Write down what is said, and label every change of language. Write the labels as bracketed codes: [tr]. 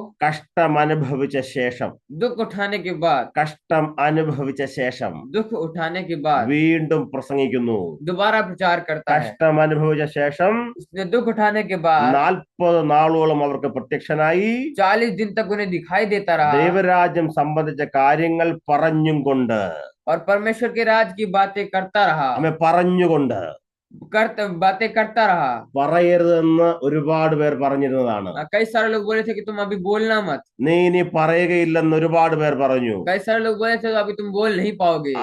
[ml] കഷ്ടം അനുഭവിച്ച ശേഷം. [hi] दुख उठाने के बाद, [ml] കഷ്ടം അനുഭവിച്ച ശേഷം [hi] दुख उठाने के बाद [ml] വീണ്ടും പ്രസംഗിക്കുന്നു. [hi] दोबारा प्रचार करता है। [ml] കഷ്ടം അനുഭവിച്ച ശേഷം [hi] उसने दुख उठाने के बाद [ml] 40 നാളോളം അവർക്ക് പ്രത്യക്ഷനായി [hi] 40 दिन तक उन्हें दिखाई देता रहा [ml] ദൈവരാജ്യം സംബന്ധിച്ച കാര്യങ്ങൾ പറഞ്ഞും കൊണ്ട്. [hi] और परमेश्वर के राज की बातें करता रहा। [ml] അവൻ പറഞ്ഞുകൊണ്ട്, [hi] बातें करता रहा। [ml] പറയരുതെന്ന് ഒരുപാട് പേർ പറഞ്ഞിരുന്നതാണ്. [hi] कई सारे लोग बोले थे कि तुम अभी बोलना मत। [ml] നീ ഇനി പറയുകയില്ലെന്ന് ഒരുപാട് പേർ പറഞ്ഞു. [hi] कई सारे लोग बोले थे तो अभी तुम बोल नहीं पाओगे।